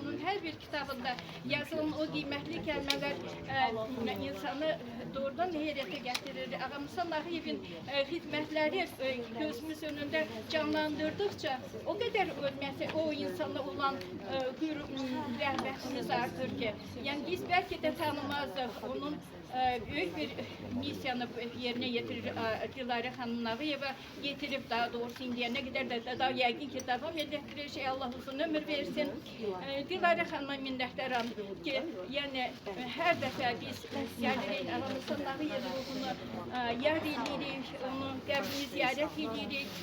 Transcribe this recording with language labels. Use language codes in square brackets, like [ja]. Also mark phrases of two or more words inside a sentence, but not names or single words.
[az] Onun hər bir kitabında yazılan o qiymətli kəlmələr insanı doğrudan heyrətə gətirir. Ağamsa Nağıyevin xidmətləri gözümüz önündə canlandırdıqca o qədər o insana olan rəğbətimiz artır ki, yəni biz bəlkə də tanımazdıq. Onun [tr] büyük bir misyonu yerine getirir [az] Dilarə xanım Nağıyeva getirib, daha doğrusu indiyə nə qədər də daha yəqin ki davam edəcək şey, Allah uzun ömür versin. Dilarə xanıma minnətdaram ki, yəni hər dəfə biz gəlirik, Ağamsa Nağıyevin ruhunu yad edirik, onu qəbrini ziyarət edirik.